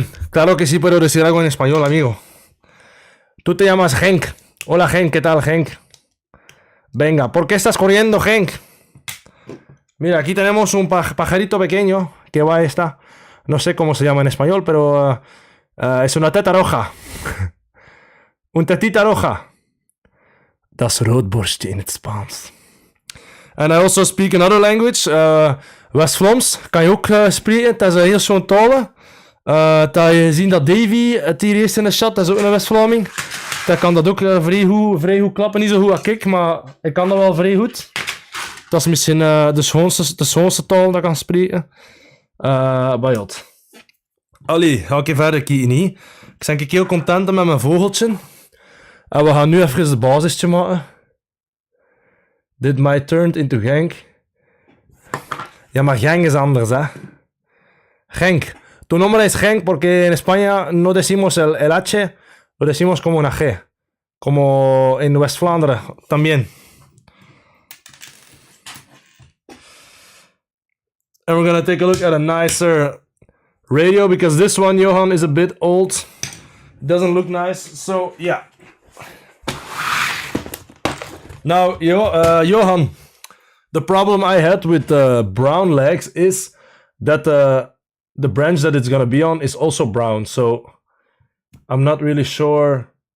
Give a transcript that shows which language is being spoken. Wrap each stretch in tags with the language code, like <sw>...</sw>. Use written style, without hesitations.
<es>Claro que sí puedo decir algo en español, amigo. Tú te llamas Henk. Hola, Henk. ¿Qué tal, Henk? Venga, ¿por qué estás corriendo, Henk? Mira, aquí tenemos un pajarito pequeño que va a esta... No sé cómo se llama en español, pero es una teta roja. Un tetita roja.</es> <nl>Dat is roodborstje in het Spaans.</nl> <en>And I also speak another language.</en> <nl>West-Vlaams kan je ook spreken. Dat is een heel schoon taal. Dat je ziet dat Davy het hier eerst in de chat. Dat is ook een West-Vlaming. Dat kan dat ook vrij goed klappen. Niet zo goed als ik, maar ik kan dat wel vrij goed. Dat is misschien de schoonste taal dat ik kan spreken. Maar ja. Allee, ga ik even verder kijken. Ik ben heel content met mijn vogeltje. En we gaan nu even de basisje maken. Dit might turned into Genk. Ja, maar Genk is anders, hè. Genk.</nl> <es>Tu nombre es Genk porque en España no decimos el H, lo decimos como una G.</es> <nl>Como en West-Vlaanderen también.</nl> <en>And we're gonna take a look at a nicer radio because this one, Johan, is a bit old. It doesn't look nice, so yeah. Now, Johan, the problem I had with the brown legs is that the branch that it's gonna be on is also brown, so I'm not really sure.</en>